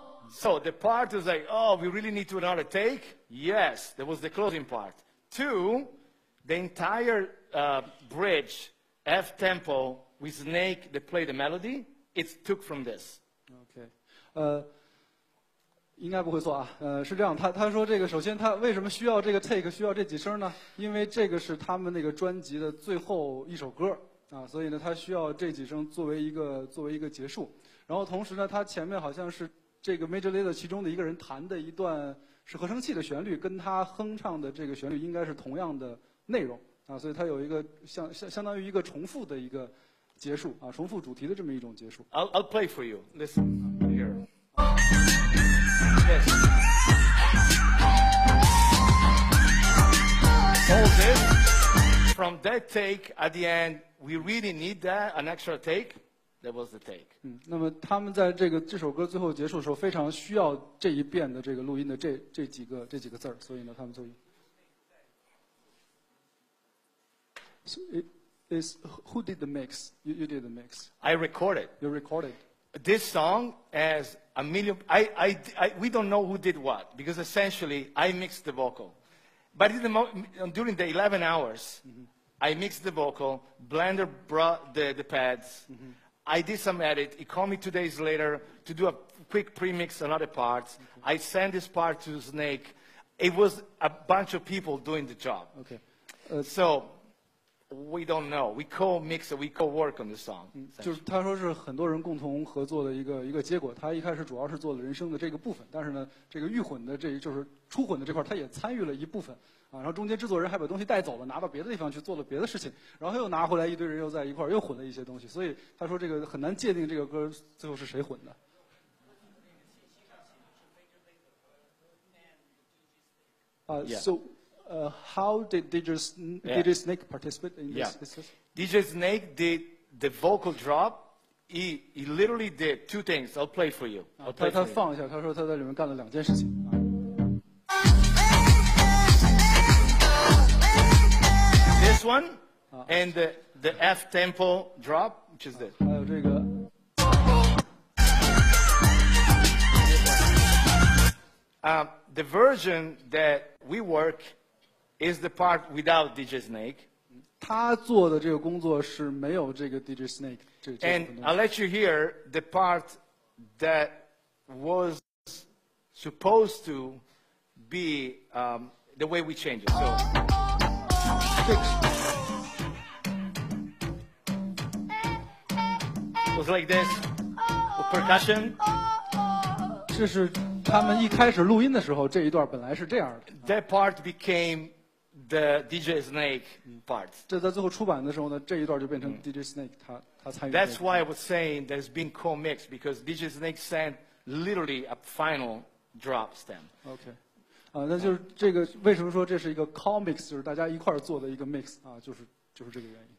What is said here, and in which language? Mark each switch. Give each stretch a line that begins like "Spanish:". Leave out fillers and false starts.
English: So the part is like, oh, we really need to another take? Yes, that was the closing part. 2, the entire bridge, F tempo, with Snake that played the melody, it's took from this. Okay.
Chinese: 应该不会错啊，是这样，他说这个，首先他为什么需要这个 take， 需要这几声呢？因为这个是他们那个专辑的最后一首歌啊，所以呢，他需要这几声作为一个结束。然后同时呢，他前面好像是这个 Major Lazer 其中的一个人弹的一段是合成器的旋律，跟他哼唱的这个旋律应该是同样的内容啊，所以它有一个相当于一个重复的一个结束啊，重复主题的这么一种结束。
English: I'll play for you. Listen here. Yes. All this from that take at the end, we really need an extra take. That was the take.
Chinese: 那么他们在这首歌最后结束的时候，非常需要这一遍的这个录音的这几个字儿，所以呢，他们就。
English: So it is who did the mix? You did the mix. I recorded. You recorded. This song has a million. We don't know who did what because essentially I mixed the vocal, but during the 11 hours, I mixed the vocal. Blender brought the pads. I did some edit. He called me 2 days later to do a quick pre-mix on other parts. I sent this part to Snake. It was a bunch of people doing the job. Okay. So we don't know. We co-mix, we co-work on the song.
Chinese: 就是他说是很多人共同合作的一个结果。他一开始主要是做了人声的这个部分，但是呢，这个预混的就是初混的这块，他也参与了一部分。然后中间制作人还把东西带走了，拿到别的地方去做了别的事情，然后他又拿回来，一堆人又在一块儿又混了一些东西，所以他说这个很难界定这个歌最后是谁混的。
English: So, how did DJ Snake participate in this? DJ Snake did the vocal drop. He literally did 2 things. I'll play for you.
Chinese: 他放一下，他说他在里面干了2件事情啊。
English: one, and the F tempo drop, which is this.
Chinese: 还有这个
English: The version that we work is the part without DJ Snake.
Chinese: 他做的这个工作是没有这个 DJ Snake 这部
English: And
Chinese: 分
English: I'll
Chinese: 东西。
English: let you hear the part that was supposed to be the way we change it. So
Chinese: 这个
English: it was like this with percussion.
Chinese: 这是他们一开始录音的时候，这一段本来是这样的。
English: That part became the DJ Snake part.
Chinese: 这在最后出版的时候呢，这一段就变成 DJ Snake 他参与的。
English: That's why I was saying there's been co-mix, because DJ Snake sent literally a final drop stem.
Chinese: OK， 那就是这个为什么说这是一个 comics， 就是大家一块儿做的一个 mix 啊，就是这个原因。